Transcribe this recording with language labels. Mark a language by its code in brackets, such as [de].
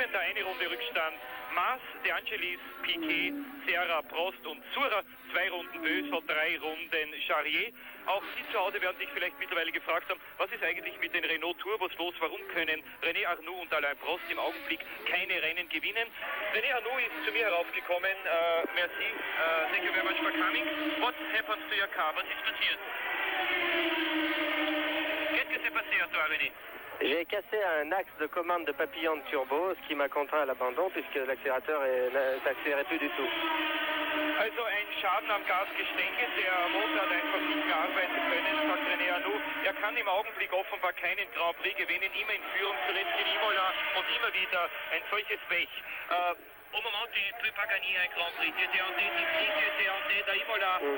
[de] eine Runde Rückstand. Maas, De Angelis, Piquet, Serra, Prost und Zura. 2 Runden Bösel, 3 Runden Charrier. Auch Sie zu Hause werden sich vielleicht mittlerweile gefragt haben, was ist eigentlich mit den Renault Turbos los? Warum können René Arnoux und Alain Prost im Augenblick keine Rennen gewinnen? René Arnoux ist zu mir heraufgekommen. [fr] Merci. [en] Thank you very much for coming. What happens to your car? [de] Was ist passiert? [fr] Qu'est-ce que s'est passé à toi, René? J'ai cassé un axe de commande de papillon de turbo, ce qui m'a contraint à l'abandon puisque l'accélérateur n'accélérait plus du tout. [de] Also ein Schaden am Gasgestänge, der Motor hat einfach nicht gearbeitet können, sagt René Arnoux. Er kann im Augenblick offenbar keinen Grand Prix gewinnen, immer in Führung, zuletzt in Imola und immer wieder ein solches Pech. [fr] Au moment tu ne peux pas gagner un Grand Prix, tu étais en tête ici, tu étais en tête à Imola.